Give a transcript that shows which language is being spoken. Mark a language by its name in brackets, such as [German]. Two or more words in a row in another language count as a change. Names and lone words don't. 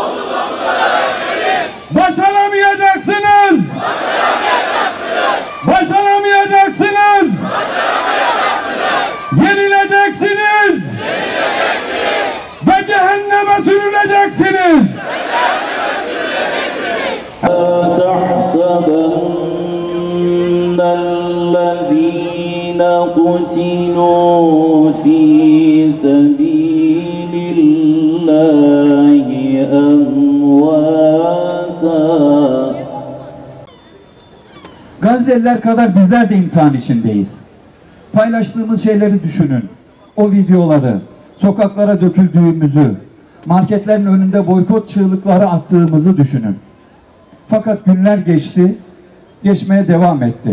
[Turkish] Başaramayacaksınız! Başaramayacaksınız! Yenileceksiniz! Ve cehenneme sürüleceksiniz! [Arabic] تحسبن الذين قتلوا في سبيل الله أمواتا. [Turkish] Gazze'liler kadar bizler de imtihan içindeyiz. Paylaştığımız şeyleri düşünün. O videoları, sokaklara döküldüğümüzü, marketlerin önünde boykot çığlıkları attığımızı düşünün. Fakat günler geçti, geçmeye devam etti.